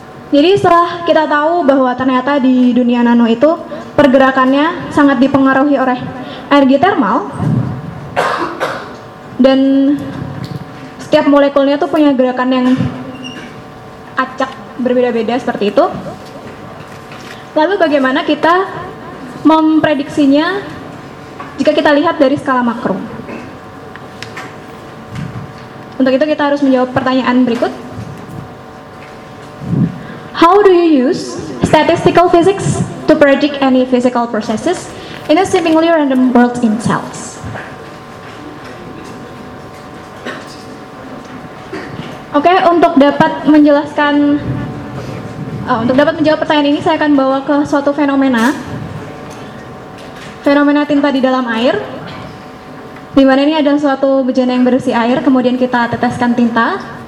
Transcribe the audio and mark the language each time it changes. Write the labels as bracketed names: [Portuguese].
[Indonesian] Jadi setelah kita tahu bahwa ternyata di dunia nano itu pergerakannya sangat dipengaruhi oleh energi termal, dan setiap molekulnya tuh punya gerakan yang acak, berbeda-beda seperti itu, lalu bagaimana kita memprediksinya jika kita lihat dari skala makro? Untuk itu kita harus menjawab pertanyaan berikut. [English] How do you use statistical physics to predict any physical processes in a seemingly random world in cells? [Indonesian] Oke, untuk dapat menjelaskan, untuk dapat menjawab pertanyaan ini, saya akan bawa ke suatu fenomena tinta di dalam air, di mana ini ada suatu bejana yang berisi air, kemudian kita teteskan tinta.